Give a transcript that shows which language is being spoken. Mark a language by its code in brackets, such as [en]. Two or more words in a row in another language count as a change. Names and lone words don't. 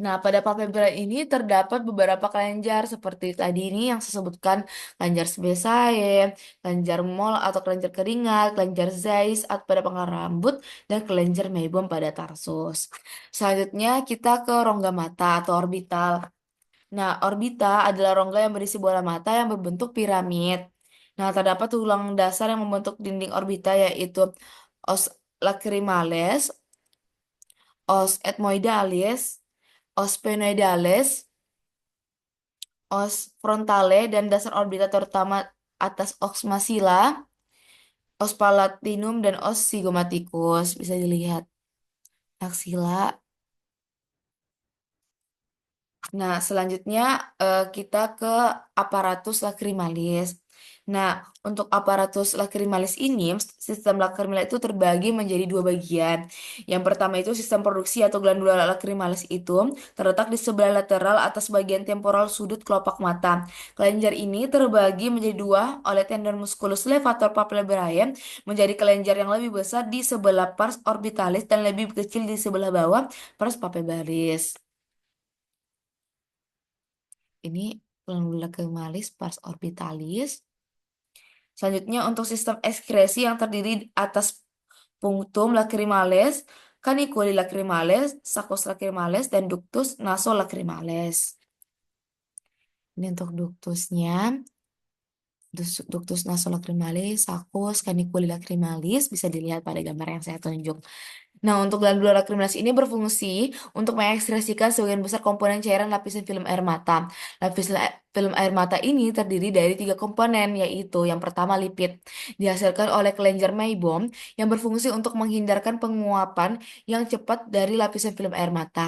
[id] Nah, pada palpebra ini terdapat beberapa kelenjar seperti tadi ini yang saya sebutkan, kelenjar Sebaceae, kelenjar Mole atau kelenjar keringat, kelenjar Zeiss atau pada pangkal rambut, dan kelenjar meibum pada tarsus. Selanjutnya kita ke rongga mata atau orbital. Nah, orbita adalah rongga yang berisi bola mata yang berbentuk piramid. Nah, terdapat tulang dasar yang membentuk dinding orbita yaitu [la] os lacrimales, os ethmoidalis, os sphenoidalis, os frontale, [id] dan dasar orbita terutama atas [la] os maxilla, os palatinum, [id] dan [la] os zygomatikus. [id] Bisa dilihat aksila. Nah, selanjutnya kita ke [la] aparatus lacrimalis. [id] Nah, untuk [la] aparatus lacrimalis [id] ini, sistem lacrimal itu terbagi menjadi dua bagian. Yang pertama itu sistem produksi atau [la] glandula lacrimalis [id] itu terletak di sebelah lateral atas bagian temporal sudut kelopak mata. Kelenjar ini terbagi menjadi dua oleh tendon [la] musculus levator palpebrae [id] menjadi kelenjar yang lebih besar di sebelah [la] pars orbitalis [id] dan lebih kecil di sebelah bawah [la] pars palpebralis. [id] Ini [la] glandula lacrimalis pars orbitalis. [id] Selanjutnya untuk sistem ekskresi yang terdiri atas [la] punctum lacrimales, caniculi lacrimales, saccus lacrimales, [id] dan [la] ductus nasolacrimalis. [id] Ini untuk ductusnya. [la] Ductus nasolacrimalis, saccus, caniculi lacrimalis [id] bisa dilihat pada gambar yang saya tunjuk. Nah, untuk [la] glandula lacrimalis [id] ini berfungsi untuk mengekspresikan sebagian besar komponen cairan lapisan film air mata. Film air mata ini terdiri dari tiga komponen, yaitu yang pertama lipid, dihasilkan oleh kelenjar meibom yang berfungsi untuk menghindarkan penguapan yang cepat dari lapisan film air mata.